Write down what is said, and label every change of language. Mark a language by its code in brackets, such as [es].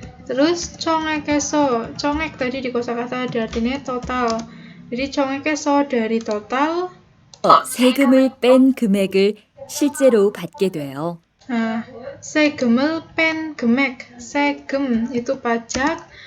[id] Terus 총액에서, 총액 tadi di kosakata ada artinya total. Jadi 총액에서 dari total [ko] 세금을 뺀 금액을 실제로 받게 돼요. 세금을 뺀 금액. [id] 세금 itu pajak.